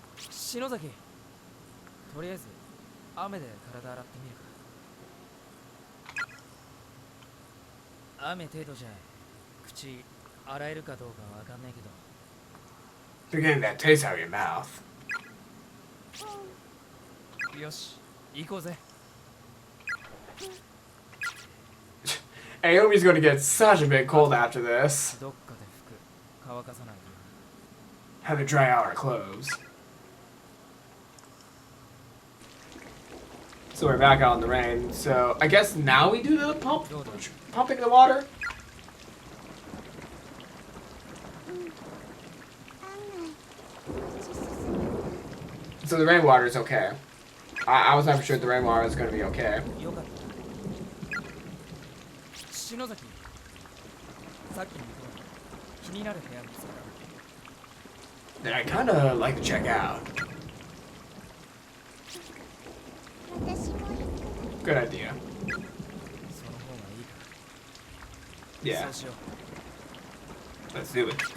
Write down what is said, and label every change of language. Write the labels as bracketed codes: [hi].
[ja] 篠崎とりあえず雨で体洗ってみるか雨程度じゃ口洗えるかどうかわかんないけど [en] You're getting that taste out of your mouth. [ja] よし行こうぜ [en] Aomi's gonna get such a big cold after this. [ja] どっかで服乾かさないと [en] Have to dry out our clothes. So we're back out in the rain. So I guess now we do the pumping the water. [ja] 案外口進む [en] So the rainwater is okay. I was never sure the rainwater was gonna be okay. [ja] よかった篠崎さっきの気になる部屋見つけた [en] That I kinda like to check out. [ja] 私も行く [en] Good idea. [ja] その方がいいか [en] Yeah. [ja] そうしよ [en] Let's do it.